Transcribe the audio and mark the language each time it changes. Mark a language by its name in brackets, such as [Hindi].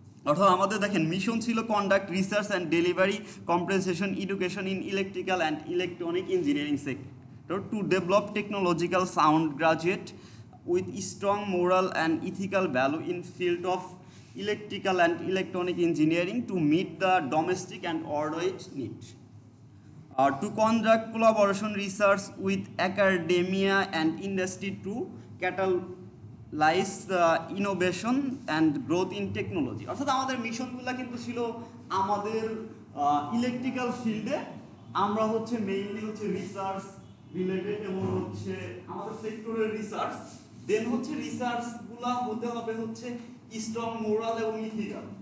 [Bangla] অর্থাৎ আমাদের দেখেন মিশন ছিল [English] Conduct research and delivery comprehensive education in electrical and electronic engineering sector to develop technological sound graduate with strong moral and ethical value in field of electrical and electronic engineering to meet the domestic and worldwide need. To conduct collaboration research with academia and industry to catalyze innovation and growth in technology. [Bangla] অর্থাৎ আমাদের মিশনগুলো কিন্তু ছিল আমাদের electrical ফিল্ডে আমরা হচ্ছে mainly হচ্ছে research related এবং হচ্ছে আমাদের সেক্টরের রিসার্চ। দেন হচ্ছে রিসার্চগুলো হতে হবে হচ্ছে স্ট্রং মোরাল এবং ইথিক্যাল।